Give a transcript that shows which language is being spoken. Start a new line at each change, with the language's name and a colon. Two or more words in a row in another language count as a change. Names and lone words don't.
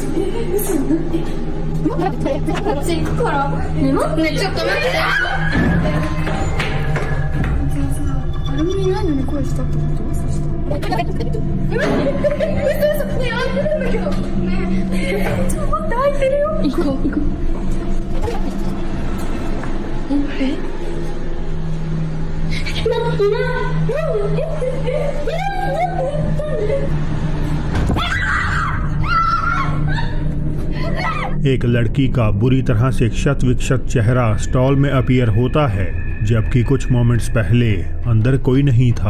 Japanese: 待って、こっち行くから。ね、待って、ちょっと待って。誰もいないのに声したってこと？嘘ね、開いてるんだけど。ね、ちょっと待って、開いてるよ。行こう。
Hindi: एक लड़की का बुरी तरह से क्षत विक्षत चेहरा स्टॉल में अपीयर होता है, जबकि कुछ मोमेंट्स पहले अंदर कोई नहीं था।